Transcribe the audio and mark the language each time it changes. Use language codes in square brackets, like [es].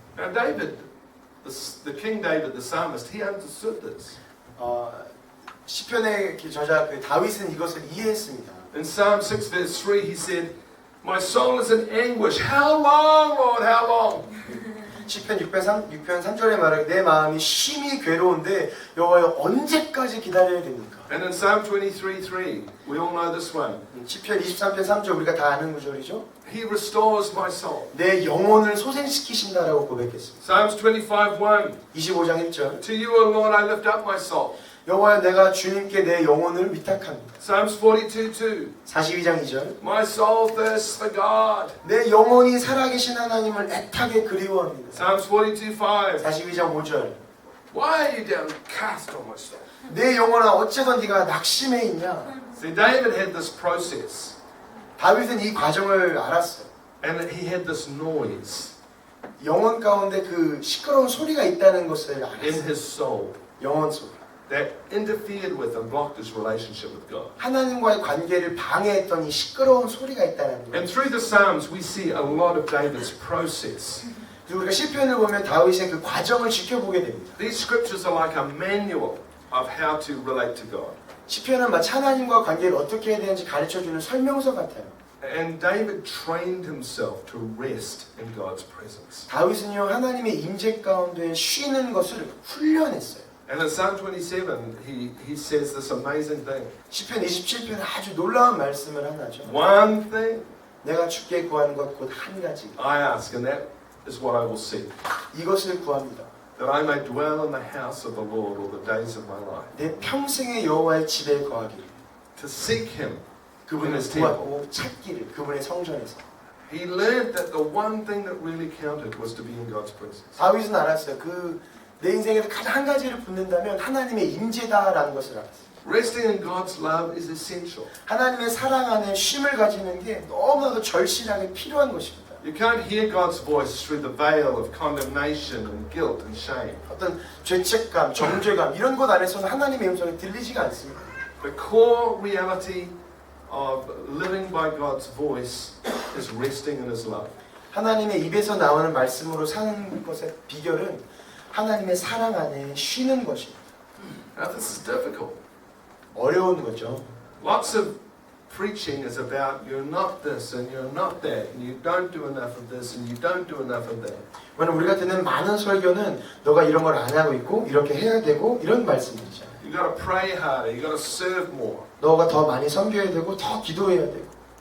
[en] Now David, the King David, the psalmist, he understood this. [ko] 시편의 저자 그 다윗은 이것을 이해했습니다. [en] In Psalm 6 verse 3 he said, My soul is in anguish. How long, Lord, how long? [ko] 시편 6편 3절에 말하기 내 마음이 심히 괴로운데 여호와여 언제까지 기다려야 됩니까? [en] And in Psalm 23:3, we all know this one. [ko] 시편 23편 3절 우리가 다 아는 구절이죠. [en] He restores my soul. [ko] 내 영혼을 소생시키신다라고 고백했습니다. [en] Psalms 25:1. [ko] 25장 1절 [en] To you, O Lord, I lift up my soul. [ko] 여호와여 내가 주님께 내 영혼을 위탁합니다. [en] Psalms 42:2. [ko] 42장 2절 [en] My soul thirsts for God. [ko] 내 영혼이 살아계신 하나님을 애타게 그리워합니다. [en] Psalms 42:5. [ko] 42장 5절 [en] Why are you downcast, O my soul? [ko] 내 영혼아 어째서 네가 낙심해 있냐? [en] See, David had this process, [ko] 다윗은 이 과정을 알았어요. [en] and he had this noise [ko] 영혼 가운데 그 시끄러운 소리가 있다는 것을 [en] in [ko] 알았어요. [en] his soul [ko] 영혼 소리. [en] that interfered with and blocked his relationship with God. [ko] 하나님과의 관계를 방해했던 이 시끄러운 소리가 있다는 거예요. [en] And through the Psalms, we see a lot of David's process. [ko] 그리고 우리가 시편을 보면 다윗의 그 과정을 지켜보게 됩니다. [en] These scriptures are like a manual of how to relate to God. [ko] 시편은 마치 하나님과 관계를 어떻게 해야 되는지 가르쳐주는 설명서 같아요. [en] And David trained himself to rest in God's presence. [ko] 다윗은요 하나님의 임재 가운데 쉬는 것을 훈련했어요. [en] And in Psalm 27, he says this amazing thing. [ko] 시편 27편에 아주 놀라운 말씀을 하나 하죠. [en] One thing [ko] 내가 주께 구하는 것 곧 한 가지. [en] I ask, and that is what I will seek, [ko] 이것을 구합니다. [en] that I may dwell in the house of the Lord all the days of my life. [ko] 내 평생의 여호와의 집에 거하기를. [en] To seek him. [ko] 그분을 [en] in his temple. [ko] 구하고 찾기를. 그분의 성전에서. [en] He learned that the one thing that really counted was to be in God's presence. [ko] 다윗은 알았어요. 내 인생에서 가장 한 가지를 붙는다면 하나님의 임재다라는 것을 알았어요. [en] Resting in God's love is essential. [ko] 하나님의 사랑 안에 쉼을 가지는 게 너무나도 절실하게 필요한 것입니다. [en] You can't hear God's voice through the veil of condemnation and guilt and shame. [ko] 어떤 죄책감, 정죄감 이런 것 안에서는 하나님의 음성이 들리지가 않습니다. [en] The core reality of living by God's voice is resting in His love. [ko] 하나님의 입에서 나오는 말씀으로 사는 것의 비결은 하나님의 사랑 안에 쉬는 것입니다. [en] Now this is difficult. [ko] 어려운 거죠. [en] Lots of preaching is about you're not this and you're not that and you don't do enough of this and you don't do enough of that. [ko] 우리가 듣는 많은 설교는 너가 이런 걸 안 하고 있고 이렇게 해야 되고 이런 말씀이죠. [en] You got to pray harder. You got to serve more. [ko] 너가 더 많이 섬겨야 되고 더 기도해야 되고